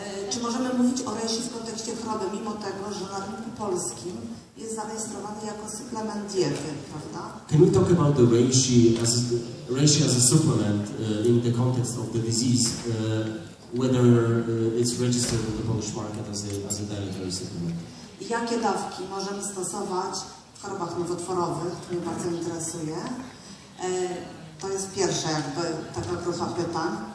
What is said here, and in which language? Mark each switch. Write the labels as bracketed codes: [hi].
[pl] Czy możemy mówić o reishi w kontekście choroby, mimo tego, że na rynku polskim jest zarejestrowany jako suplement diety, prawda? [en] Can we talk about the reishi as a supplement in the context of the disease, whether it's registered in the Polish market as a dietary supplement? [pl] Jakie dawki możemy stosować w chorobach nowotworowych? To mnie bardzo interesuje. To jest pierwsza taka grupa pytań.